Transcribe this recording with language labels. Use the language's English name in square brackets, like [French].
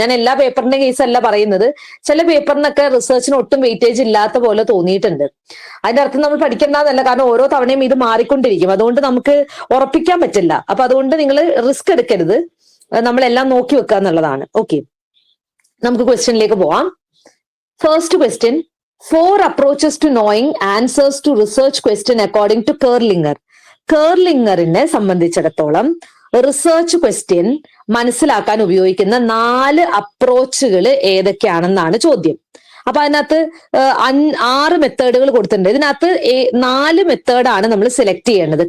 [Malayalam] ഞാൻ എല്ലാ പേപ്പറിന്റെ കേസ് അല്ല പറയുന്നത്. ചില പേപ്പറിനൊക്കെ റിസർച്ചിന് ഒട്ടും വെയിറ്റേജ് ഇല്ലാത്ത പോലെ തോന്നിയിട്ടുണ്ട്. അതിന്റെ അർത്ഥം നമ്മൾ പഠിക്കേണ്ടതല്ല, കാരണം ഓരോ തവണയും ഇത് മാറിക്കൊണ്ടിരിക്കും. അതുകൊണ്ട് നമുക്ക് ഉറപ്പിക്കാൻ പറ്റില്ല. അപ്പൊ അതുകൊണ്ട് നിങ്ങൾ റിസ്ക് എടുക്കരുത്, നമ്മളെല്ലാം നോക്കി വെക്കുക എന്നുള്ളതാണ്. ഓക്കെ, നമുക്ക് ക്വസ്റ്റ്യനിലേക്ക് പോവാം. [English] First question, 4 approaches to knowing answers to research question according to Kerlinger. [Malayalam] കേർലിംഗറിനെ സംബന്ധിച്ചിടത്തോളം റിസർച്ച് ക്വസ്റ്റ്യൻ മനസ്സിലാക്കാൻ ഉപയോഗിക്കുന്ന 4 അപ്രോച്ചുകൾ ഏതൊക്കെയാണെന്നാണ് ചോദ്യം. അപ്പൊ അതിനകത്ത് 6 മെത്തേഡുകൾ കൊടുത്തിട്ടുണ്ട്. ഇതിനകത്ത് 4 മെത്തേഡാണ് നമ്മൾ സെലക്ട് ചെയ്യേണ്ടത്.